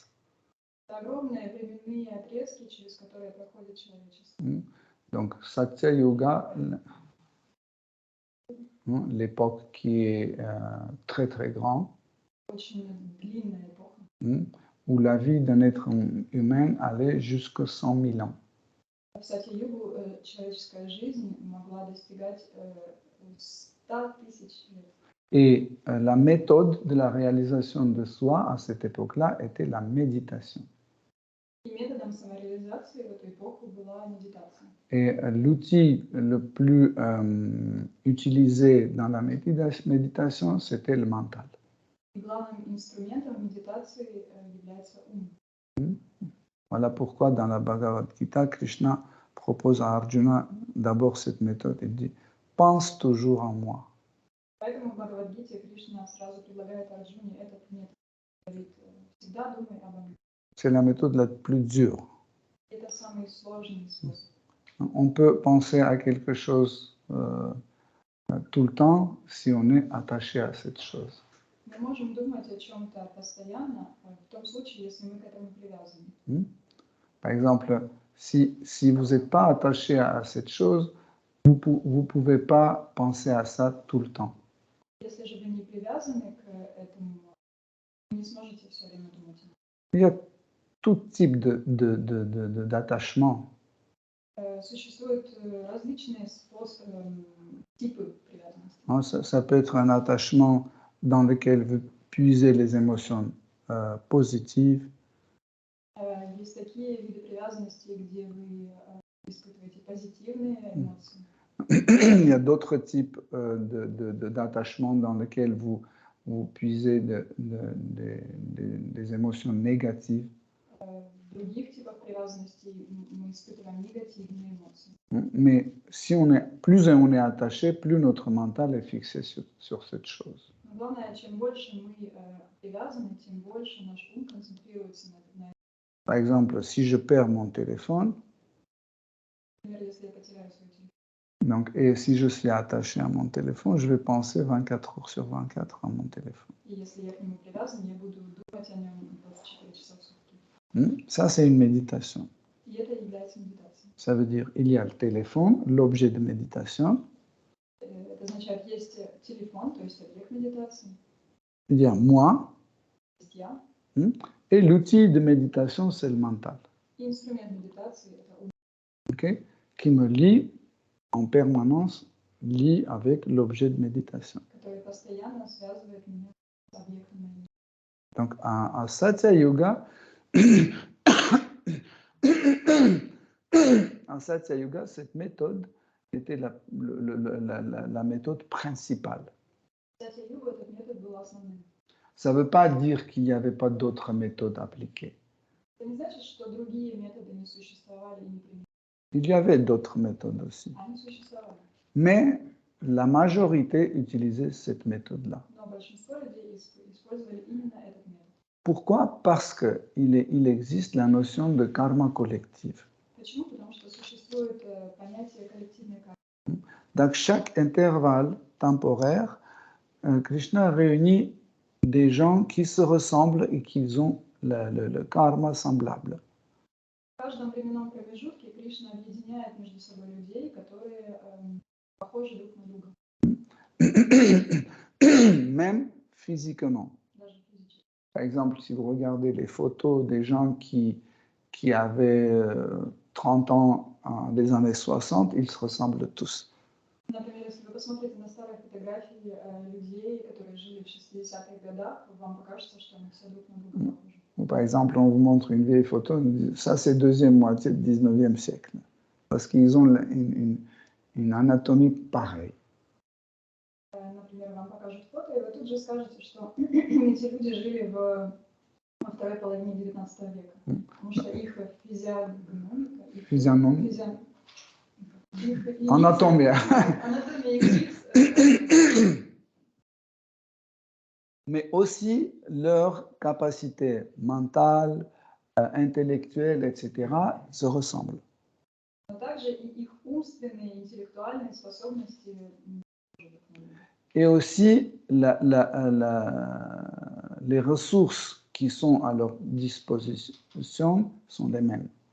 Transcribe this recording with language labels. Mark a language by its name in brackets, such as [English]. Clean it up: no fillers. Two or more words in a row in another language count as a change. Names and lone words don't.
[Russian] Это огромные временные отрезки, через которые проходит человечество. [French] Donc, Satya Yuga, l'époque qui est très très grande, [Russian] Очень длинная эпоха. [French] où la vie d'un être humain allait jusqu'à 100 000 ans. [Russian] В Сатья-югу человеческая жизнь могла достигать 100 тысяч лет. [French] Et la méthode de la réalisation de soi à cette époque-là était la méditation. [Russian] И методом самореализации в эту эпоху была медитация. [French] Et l'outil le plus utilisé dans la méditation, c'était le mental. [Russian] И главным инструментом медитации является ум. [French] Voilà pourquoi dans la Bhagavad Gita, Krishna propose à Arjuna d'abord cette méthode. Il dit « pense toujours en moi ». [Russian] Поэтому в Бхагавад-гите Кришна сразу предлагает Арджуне этот метод. Говорит, всегда думай обо мне. [French] C'est la méthode la plus dure. [Russian] Это самый сложный способ. [French] On peut penser à quelque chose tout le temps si on est attaché à cette chose. [Russian] Мы можем думать о чем-то постоянно, в том случае, если мы к этому привязаны. [French] Par exemple, si vous n'êtes pas attaché à cette chose, vous ne pouvez pas penser à ça tout le temps. [Russian] Если же вы не привязаны к этому, вы не сможете все время думать. [French] Il y a tout type d'attachement. [Russian] Существуют различные типы привязанности. [French] Ça peut être un attachement dans lequel vous puisez les émotions positives. [Russian] Есть такие виды привязанности, где вы испытываете позитивные эмоции. [French] Il y a d'autres types d'attachement dans lesquels vous puisez des émotions négatives. [Russian] В других типах привязанности мы испытываем негативные эмоции. [French] Mais si plus on est attaché, plus notre mental est fixé sur cette chose. [Russian] Но главное, чем больше мы привязаны, тем больше наш ум концентрируется на этом. [French] Par exemple, si je perds mon téléphone, [Russian] Например, если я потеряю свой телефон. [French] Donc, et si je suis attaché à mon téléphone, je vais penser 24 heures sur 24 à mon téléphone. [Russian] И если я к нему привязан, я буду думать о нем 24 часа в сутки. [French] Ça, c'est une méditation. [Russian] И это является медитацией. [French] Ça veut dire il y a le téléphone, l'objet de méditation. [Russian] Это означает, есть телефон, то есть объект медитации. [French] Il y a moi. [Russian] Есть я. [French] Et l'outil de méditation, c'est le mental. [Russian] И инструмент медитации – это ум. [French] Okay? Qui me lie en permanence, lie avec l'objet de méditation. [Russian] Который постоянно связывает меня с объектом медитации. [French] Donc, à Satya Yoga, en Satya Yoga, cette méthode était la méthode principale. [Russian] Сатья-юга этот метод был основным. [French] Ça ne veut pas dire qu'il n'y avait pas d'autres méthodes appliquées. [Russian] Это не значит, что другие методы не существовали и не применялись. [French] Il y avait d'autres méthodes aussi. [Russian] Они существовали. [French] Mais la majorité utilisait cette méthode-là. [Russian] Но большинство людей использовали именно этот метод. [French] Pourquoi? Parce qu'il existe la notion de karma collectif. [Russian] Почему? Потому что существует понятие коллективной кармы. [French] Dans chaque intervalle temporaire, Krishna réunit des gens qui se ressemblent et qui ont le karma semblable. [Russian] В каждом временном промежутке Кришна объединяет между собой людей, которые похожи друг на друга. [French] Même physiquement. [Russian] Даже физически. [French] Par exemple, si vous regardez les photos des gens qui avaient 30 ans des années 60, ils se ressemblent tous. [Russian] Например, если вы посмотрите на старые фотографии людей, которые жили в 60-х годах, вам покажется, что они все друг на друга похожи. [French] Par exemple, on vous montre une vieille photo, on dit, ça c'est deuxième moitié du 19e siècle. Parce qu'ils ont une anatomie pareille. [Russian] Например, вам покажут фото, и вы тут же скажете, что эти люди жили во второй половине 19 века. Потому что их физиономика, Anatomia. [French] Mais aussi leur capacité mentale, intellectuelle, etc., se ressemblent. Et aussi, les ressources qui sont à leur disposition sont les mêmes.